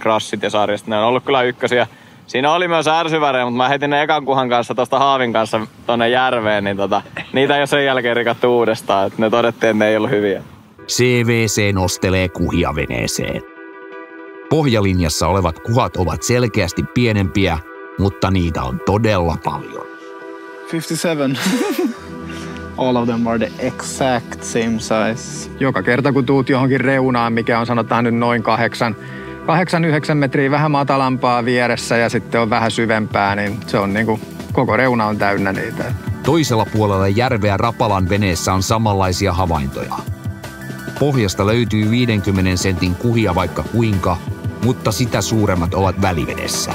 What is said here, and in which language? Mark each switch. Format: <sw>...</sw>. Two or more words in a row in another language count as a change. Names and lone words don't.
<fi>Ne on ollut kyllä ykkösiä Siinä oli myös ärsyvärejä, mutta mä heitin ne ekan kuhan kanssa tosta haavin kanssa tonne järveen, niin niitä ei ole sen jälkeen rikattu uudestaan. Et ne todettiin, että ne ei ollut hyviä. CVC nostelee kuhia veneeseen. Pohjalinjassa olevat kuhat ovat selkeästi pienempiä, mutta niitä on todella paljon. 57.</fi> <en>All of them are the exact same size.</en> <fi>Joka kerta kun tuut johonkin reunaan, mikä on sanotaan nyt noin 8-9 metriä vähän matalampaa vieressä ja sitten on vähän syvempää, niin se on niinku koko reuna on täynnä niitä. Toisella puolella järveä Rapalan veneessä on samanlaisia havaintoja. Pohjasta löytyy 50 sentin kuhia vaikka kuinka, mutta sitä suuremmat ovat välivedessä.</fi>